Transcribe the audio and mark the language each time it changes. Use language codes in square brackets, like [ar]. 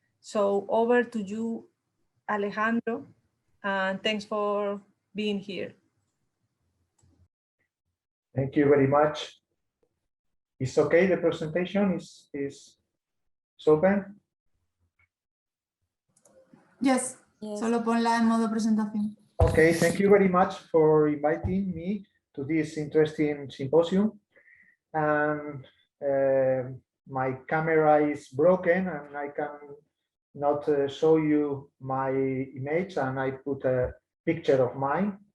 [en] So over to you, Alejandro, and thanks for being here. Thank you very much. Is okay, the presentation is open? Yes, [es] solo ponla en modo presentación. [en] Okay, thank you very much for inviting me to this interesting symposium. And my camera is broken and I can not show you my image, and I put a picture of mine.